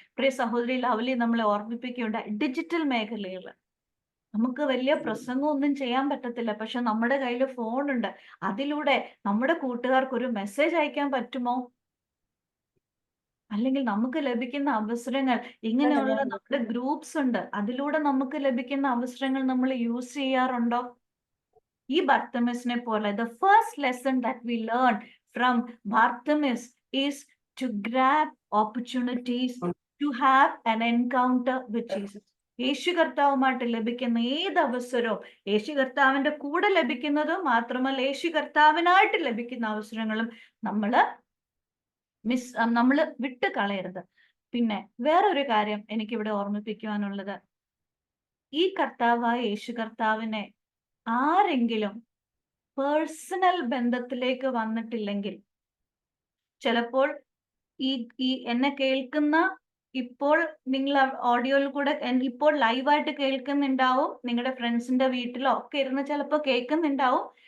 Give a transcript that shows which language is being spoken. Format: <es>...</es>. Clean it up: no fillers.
<ml>പ്രിയ സഹോദരി ലവ്ലി നമ്മളെ ഓർമ്മിപ്പിക്കേണ്ട, ഡിജിറ്റൽ മേഖലയിൽ നമുക്ക് വലിയ പ്രസംഗമൊന്നും ചെയ്യാൻ പറ്റത്തില്ല, പക്ഷെ നമ്മുടെ കയ്യിൽ ഫോണുണ്ട്. അതിലൂടെ നമ്മുടെ കൂട്ടുകാർക്ക് ഒരു മെസ്സേജ് അയക്കാൻ പറ്റുമോ? അല്ലെങ്കിൽ നമുക്ക് ലഭിക്കുന്ന അവസരങ്ങൾ, ഇങ്ങനെയുള്ള നമ്മുടെ ഗ്രൂപ്പ്സ് ഉണ്ട്, അതിലൂടെ നമുക്ക് ലഭിക്കുന്ന അവസരങ്ങൾ നമ്മൾ യൂസ് ചെയ്യാറുണ്ടോ? ഈ ബർത്തിമേസിനെ പോലെ</ml> <en>the first lesson that we learn from Bartimaeus is to grab opportunities to have an encounter with Jesus.</en> <ml>യേശു കർത്താവുമായിട്ട് ലഭിക്കുന്ന ഏത് അവസരവും, യേശു കർത്താവിന്റെ കൂടെ ലഭിക്കുന്നതും മാത്രമല്ല, യേശു കർത്താവിനായിട്ട് ലഭിക്കുന്ന അവസരങ്ങളും നമ്മൾ വിട്ട് കളയരുത്. പിന്നെ വേറൊരു കാര്യം എനിക്കിവിടെ ഓർമ്മിപ്പിക്കുവാനുള്ളത്, ഈ കർത്താവായ യേശു കർത്താവിനെ ആരെങ്കിലും പേഴ്സണൽ ബന്ധത്തിലേക്ക് വന്നിട്ടില്ലെങ്കിൽ, ചിലപ്പോൾ ഈ എന്നെ കേൾക്കുന്ന, ഇപ്പോൾ നിങ്ങൾ ഓഡിയോയിൽ കൂടെ ഇപ്പോൾ ലൈവായിട്ട് കേൾക്കുന്നുണ്ടാവും, നിങ്ങളുടെ ഫ്രണ്ട്സിന്റെ വീട്ടിലോ ഒക്കെ ഇരുന്ന് ചിലപ്പോൾ കേൾക്കുന്നുണ്ടാവും.</ml>